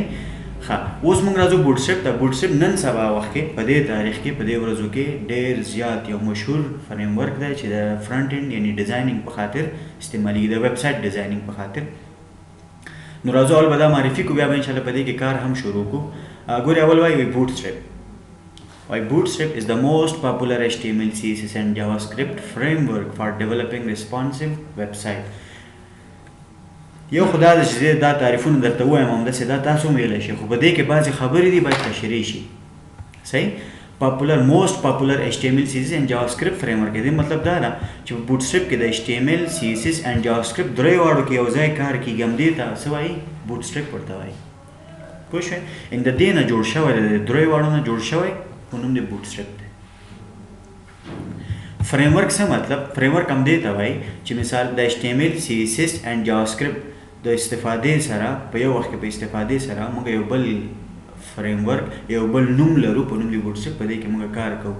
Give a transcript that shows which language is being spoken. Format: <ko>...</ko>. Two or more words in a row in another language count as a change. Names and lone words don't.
<ps>ښه، اوس موږ راځو بوټ سټریپ ته. بوټ سټریپ نن سبا وخت کې په دې تاریخ کې په دې ورځو کې ډېر زیات یو مشهور فریم ورک دی چې د</ps> <en>front end</en> <ps>یعنی ډیزاینینګ په خاطر استعمالېږي، د</ps> <en>website designing</en> <ps>په خاطر. نو راځو اول به دا معرفي کوو، بیا به انشاءالله په دې کې کار هم شروع کوو. ګورې اول وایي بوټ سټریپ.</ps> <en>Why Bootstrap is the most popular HTML, CSS and JavaScript framework for developing responsive website.</en> <ps>یو خدا د چې دا تعریفونه درته وایم همداسې دا تاسو هم ویلی شئ، خو په دې کې بعضې خبرې دي باید تشریح شي. صحیح.</ps> <en>most popular HTML, CSS and JavaScript framework.</en> <ps>دې مطلب دا ده چې په Bootstrap کې د</ps> <en>HTML, CSS and JavaScript</en> <ps>درې واړو کې یو ځای کار کېږي، همدې ته څه وایي؟ Bootstrap ورته وایي. پوه شوئ؟ د دې نه جوړ شوی دی، د درې واړو نه جوړ شوی په نوم د بوټ سټریپ دی. فریم ورک څه مطلب؟ فریم ورک هم دې ته وایي چې مثال د</ps> <en>HTML, CSS and JavaScript</en> <ps>د استفادې سره په یو وخت کې په استفادې سره موږ یو بل فریم ورک یو بل نوم لرو په نوم د بوټ سټریپ، په دې کې موږ کار کوو.</ps>